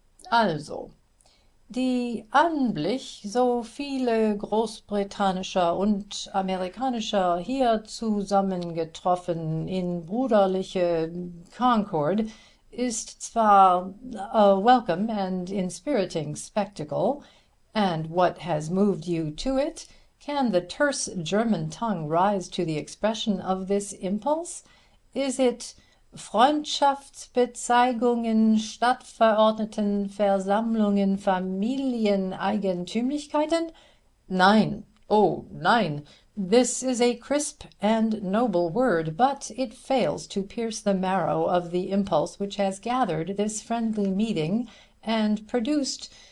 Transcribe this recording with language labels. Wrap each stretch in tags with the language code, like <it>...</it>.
<de>Also, die Anblick so viele großbritannischer und amerikanischer hier zusammengetroffen in brüderliche Concord ist zwar</de> <en>a welcome and inspiriting spectacle, and what has moved you to it? Can the terse German tongue rise to the expression of this impulse? Is it Freundschaftsbezeigungen, Stadtverordnetenversammlungen, Familieneigentümlichkeiten?</en> <de>Nein, oh nein.</de> <en>This is a crisp and noble word, but it fails to pierce the marrow of the impulse which has gathered this friendly meeting and produced</en>